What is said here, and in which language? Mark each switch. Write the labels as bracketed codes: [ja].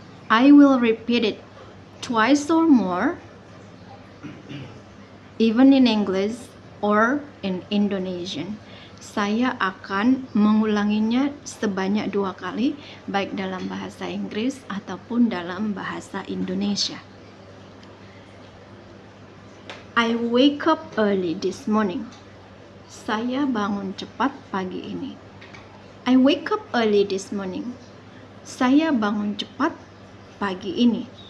[en] I will repeat it twice or more, even in English or in Indonesian. [id] Saya akan mengulanginya sebanyak 2 kali, baik dalam bahasa Inggris ataupun dalam bahasa Indonesia. [en] I wake up early this morning. [id] Saya bangun cepat pagi ini. [en] I wake up early this morning. [id] Saya bangun cepat pagi ini.